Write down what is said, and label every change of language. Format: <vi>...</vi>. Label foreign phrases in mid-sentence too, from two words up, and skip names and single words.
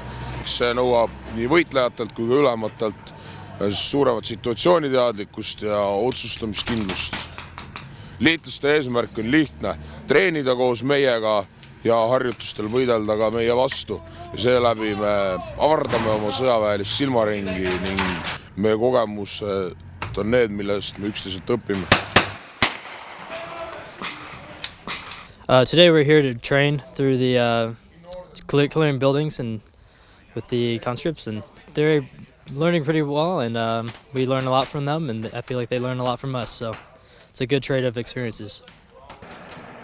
<et>See nõuab nii võitlejatelt kui ka ülematelt suuremat situatsiooniteadlikkust ja otsustamiskindlust. Liitlaste eesmärk on lihtne, treenida koos meiega ja harjutustel võidelda ka meie vastu. Ja seeläbi me avardame oma sõjaväelist silmaringi ning meie kogemused on need, millest me üksteiselt õpime.</et> <en>Today we're here to train through the clearing buildings and with the conscripts, and they're learning pretty well, and we learn a lot from them, and I feel like they learn a lot from us, so it's a good trade of experiences.</en>